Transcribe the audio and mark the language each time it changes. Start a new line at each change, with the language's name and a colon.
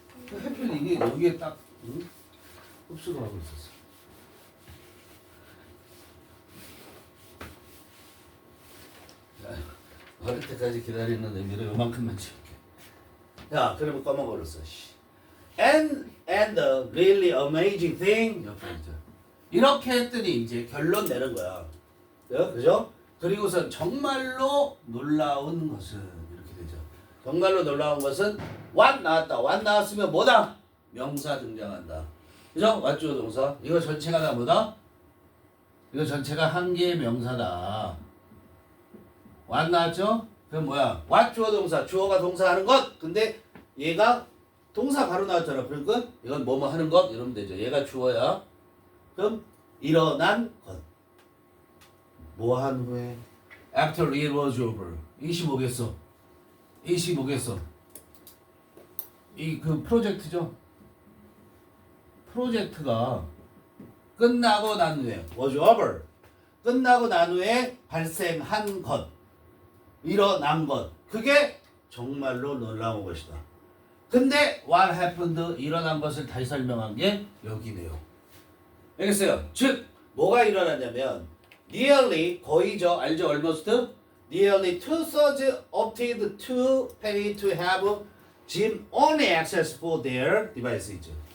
Korean: 하필 이게 여기에 딱 흡수를 하고 있었어. 어릴 때까지 기다리는 의미로 요만큼만 지울게. 야, 그러면 까먹어버렸어.
English: And the really amazing thing
Korean: 옆에 있죠. 이렇게 했더니 이제 결론 내는 거야. 그죠? 그리고선 정말로 놀라운 것은 이렇게 되죠. 정말로 놀라운 것은 what 나왔다. what 나왔으면 뭐다? 명사 등장한다. 그죠? what 주어 동사. 이거 전체가 다 뭐다? 이거 전체가 한 개의 명사다. what 나왔죠? 그럼 뭐야? what 주어 동사. 주어가 동사하는 것. 근데 얘가 동사 바로 나왔잖아. 그러니까 이건 뭐뭐 하는 것 이러면 되죠. 얘가 주어야. 그럼 일어난 것. 뭐 한 후에
English: after it was over.
Korean: 25겠어. 25겠어. 이 그 프로젝트죠. 프로젝트가 끝나고 난 후에
English: was over.
Korean: 끝나고 난 후에 발생한 것. 일어난 것. 그게 정말로 놀라운 것이다. 근데
English: what happened
Korean: 일어난 것을 다시 설명한 게 여기네요. 알겠어요? 즉 뭐가 일어났냐면 nearly 거의죠. 알죠?
English: almost nearly 2/3 opted to pay to have gym only access for their devices.